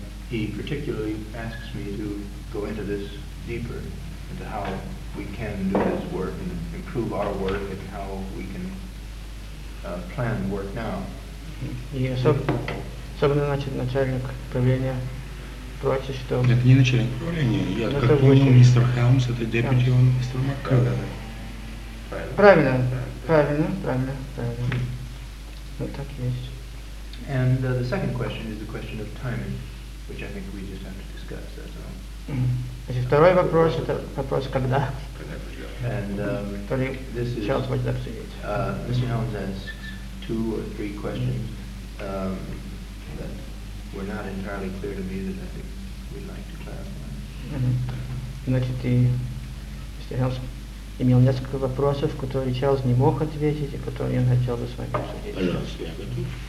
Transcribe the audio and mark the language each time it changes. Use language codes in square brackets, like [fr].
[en] He particularly asks me to go into this deeper, into how... We can do this work and improve our work and how we can plan work now. [ru] Yes, особенно значит начальник управления просит, что. Это не начальник управления, я как понял, мистер Хелмс, это депутат, он мистер Маккалла. Правильно, правильно, правильно, правильно. Вот так есть. [en] And the second question is the question of timing, which I think we just have to discuss. That's all. [ru] Значит, второй вопрос, это вопрос, когда? [en] And this is Charles was left Mr. Helms asks two or three questions that were not entirely clear to me that I think we'd like to clarify. [ru] Значит, Mr. Helms имел несколько вопросов, которые Charles не мог ответить, и которые он хотел бы с вами обсудить.